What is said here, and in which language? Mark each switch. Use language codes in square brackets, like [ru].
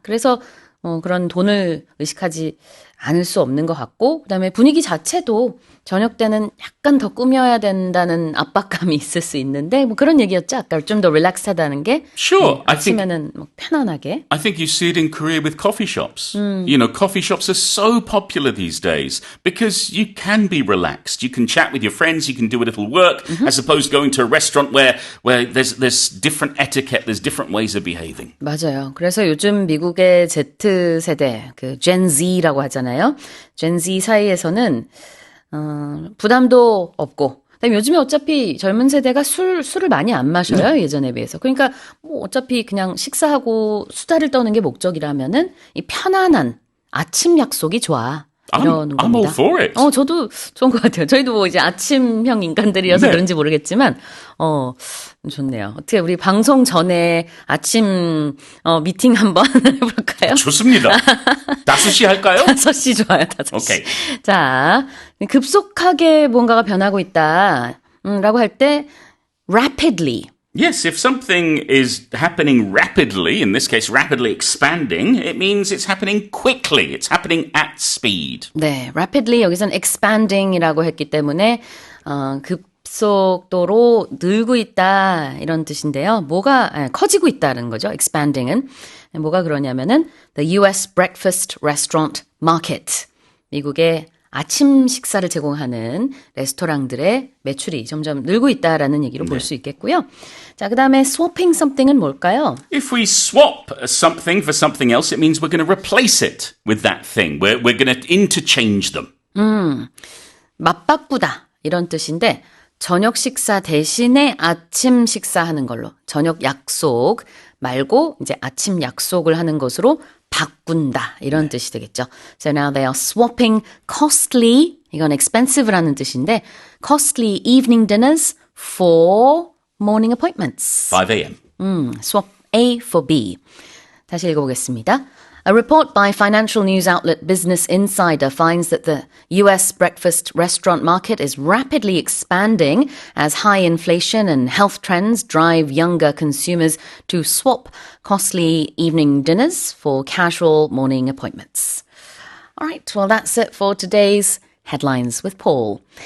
[ko] 그래서 그런 돈을 의식하지 않을 수 없는 것 같고 그다음에 분위기 자체도 저녁 때는 약간 더 꾸며야 된다는 압박감이 있을 수 있는데 뭐 그런 얘기였죠. 아까 좀 더 릴렉스하다는 게 [en] Sure. [ko] 아침에는 뭐 편안하게. [en] I think you see it in Korea with coffee shops. You know, coffee shops are so popular these days because you can be relaxed. You can chat with your friends. You can do a little work as opposed to going to a restaurant where there's different etiquette. There's different ways of behaving. [ko] 맞아요. 그래서 요즘 미국의 Z세대, 그 Gen Z라고 하잖아요. Gen Z 사이에서는 부담도 없고 그다음에 요즘에 어차피 젊은 세대가 술을 많이 안 마셔요. 예전에 비해서. 그러니까 뭐 어차피 그냥 식사하고 수다를 떠는 게 목적이라면은 이 편안한 아침 약속이 좋아. 이러는 [en] I'm all [ko] 겁니다. [en] for it. [ko] 저도 좋은 것 같아요. 저희도 뭐 이제 아침형 인간들이어서 네. 그런지 모르겠지만, 좋네요. 어떻게 우리 방송 전에 아침, 미팅 한번 해볼까요? 좋습니다. 5시 할까요? 5시 좋아요, 5시. 오케이. 자, 급속하게 뭔가가 변하고 있다, 라고 할 때, rapidly. [en] Yes, if something is happening rapidly, in this case rapidly expanding, it means it's happening quickly. It's happening at speed. [ko] 네, rapidly 여기서는 expanding이라고 했기 때문에 급속도로 늘고 있다 이런 뜻인데요. 커지고 있다는 거죠. expanding은 뭐가 그러냐면은 [en] the US breakfast restaurant market [ko] 미국의 아침 식사를 제공하는 레스토랑들의 매출이 점점 늘고 있다라는 얘기로 볼 수 있겠고요. 자, 그다음에 swapping something은 뭘까요? [en] If we swap something for something else, it means we're going to replace it with that thing. We're going to interchange them. [ko] 맞바꾸다 이런 뜻인데 저녁 식사 대신에 아침 식사하는 걸로 저녁 약속 말고 이제 아침 약속을 하는 것으로 바꾼다 이런 뜻이 되겠죠. [en] So now they are swapping costly [ko] 이건 expensive라는 뜻인데 [en] costly evening dinners for morning appointments. 5 a.m. Swap A for B. [ko] 다시 읽어보겠습니다. [en] A report by financial news outlet Business Insider finds that the US breakfast restaurant market is rapidly expanding as high inflation and health trends drive younger consumers to swap costly evening dinners for casual morning appointments. All right, well, that's it for today's Headlines with Paul.